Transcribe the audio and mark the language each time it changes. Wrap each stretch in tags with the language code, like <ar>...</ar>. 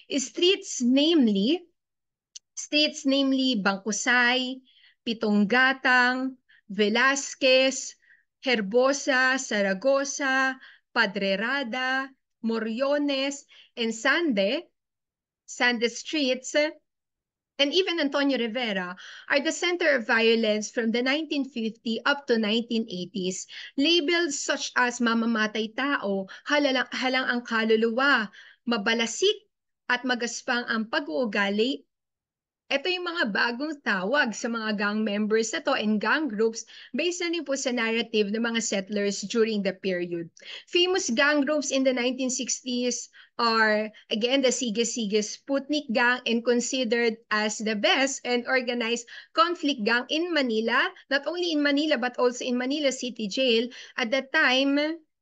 <en>Streets namely Bangkusay, Pitonggatang, Velasquez, Herbosa, Saragosa, Padrerada, Moriones, and Sande Streets, and even Antonio Rivera, are the center of violence from the 1950 up to 1980s. Labels such as</en> <tl>mamamatay tao, halang ang kaluluwa, mabalasik, at magaspang ang pag-uugali. Ito yung mga bagong tawag sa mga gang members na to</tl> <en>and gang groups based</en> <tl>na rin po sa narrative ng mga settlers</tl> <en>during the period. Famous gang groups in the 1960s are, again, the Sige-Sige Sputnik Gang, and considered as the best and organized conflict gang in Manila, not only in Manila but also in Manila City Jail at the time.</en>